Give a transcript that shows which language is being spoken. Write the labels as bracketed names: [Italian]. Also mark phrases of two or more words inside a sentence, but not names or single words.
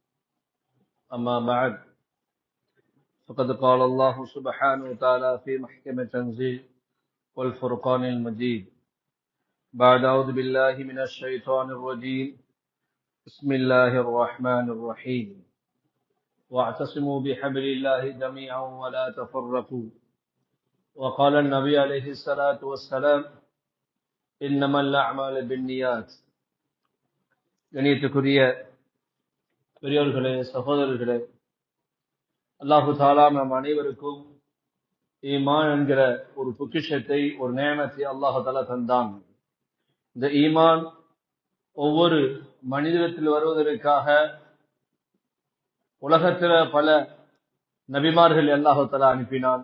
[Arabic] أما بعد، فقد قال الله سبحانه وتعالى في محكم تنزيل والفرقان المجيد بعد أعوذ بالله من الشيطان الرجيم. بسم الله الرحمن الرحيم. واعتصموا بحبل الله جميعا ولا تفرقوا. وقال النبي عليه الصلاة والسلام: إنما الأعمال بالنيات. [Tamil] கணியத்துக்குரிய பெரியோர்களே, சகோதரர்களே, [Arabic] الله تعالى [Tamil] நம் அனைவருக்கும் ஈமான் என்கிற ஒரு பொக்கிஷத்தை, ஒரு நேமத்தை [Arabic] الله تعالى [Tamil] தந்தான். இந்த ஈமான் ஒவ்வொரு மனிதத்தில் வருவதற்காக உலகத்தில் பல நபிமார்கள் [Arabic] الله تعالى [Tamil] அனுப்பினான்.